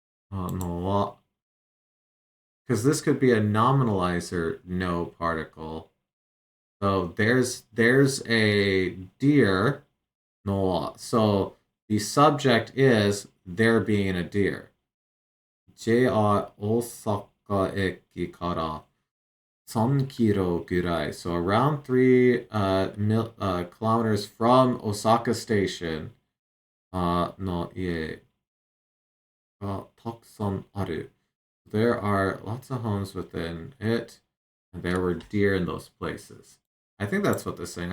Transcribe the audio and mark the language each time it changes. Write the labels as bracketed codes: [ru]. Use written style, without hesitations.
[en] No wa. Because this could be a nominalizer no particle. So there's a deer no. So the subject is there being a deer. [ja] JR 大阪駅から3キロぐらい. [en] So around 3 kilometers from Osaka Station [ja] の家がたくさんある. [en] There are lots of homes within it, and there were deer in those places. I think that's what they're saying.